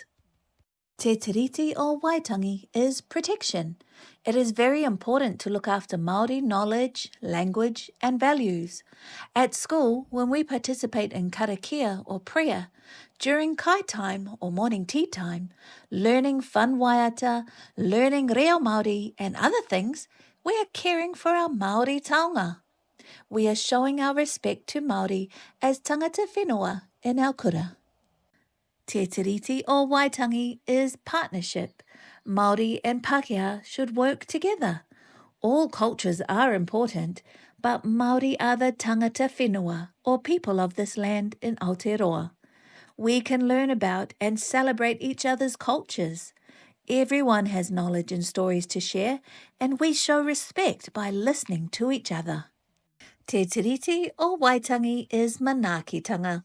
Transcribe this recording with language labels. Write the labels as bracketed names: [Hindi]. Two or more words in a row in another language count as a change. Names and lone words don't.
[English] Te Tiriti or Waitangi is protection. It is very important to look after Māori knowledge, language and values. At school, when we participate in karakia or prayer, during kai time or morning tea time, learning fun waiata, learning [Māori] reo Māori [English] and other things, we are caring for our Māori taonga. We are showing our respect to Māori as [Māori] tangata whenua [English] in our kura. Te Tiriti or Waitangi is partnership. Māori and Pākehā should work together. All cultures are important, but Māori are the [Māori] tangata whenua [English] or people of this land in Aotearoa. We can learn about and celebrate each other's cultures. Everyone has knowledge and stories to share, and we show respect by listening to each other. Te Tiriti or Waitangi is manaakitanga.